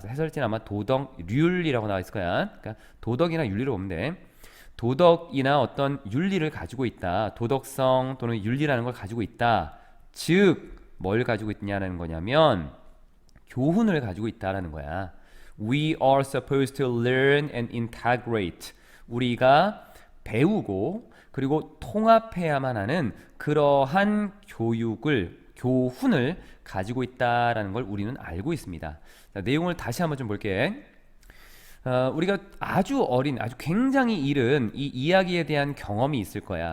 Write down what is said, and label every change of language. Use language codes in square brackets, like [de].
[ko] 그래서 해설지는 아마 도덕률이라고 나와 있을 거야. 그러니까 도덕이나 윤리를 보면 돼. 도덕이나 어떤 윤리를 가지고 있다. 도덕성 또는 윤리라는 걸 가지고 있다. 즉, 뭘 가지고 있냐는 거냐면 교훈을 가지고 있다라는 거야. [en] We are supposed to learn and integrate. [ko] 우리가 배우고 그리고 통합해야만 하는 그러한 교훈을 가지고 있다라는 걸 우리는 알고 있습니다. 자, 내용을 다시 한번 좀 볼게. 우리가 아주 어린, 아주 굉장히 이른 이 이야기에 대한 경험이 있을 거야.